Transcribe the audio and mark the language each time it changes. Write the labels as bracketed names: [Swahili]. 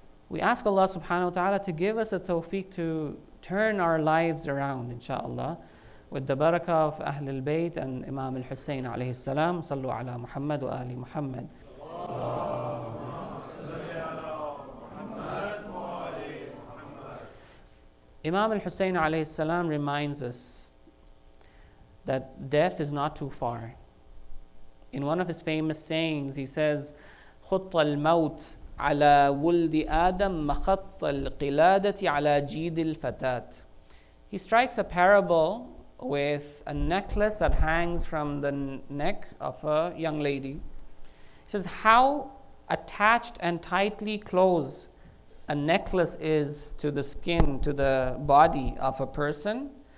[English] We ask Allah subhanahu wa ta'ala to give us a tawfiq to turn our lives around, inshaAllah, with the barakah of Ahlul Bayt and Imam al-Husayn alayhi salam. [Arabic] Sallu ala Muhammad wa ali Muhammad. [English] Imam al-Husayn alayhi salam reminds us that death is not too far. In one of his famous sayings, he says, [Arabic] خُطَّ الْمَوْتِ على ولد آدم مخط القلادة على جيد الفتاة. [English] He strikes a parable with a necklace that hangs from the neck of a young lady. He says how attached and tightly closed a necklace is to the skin, to the body of a person.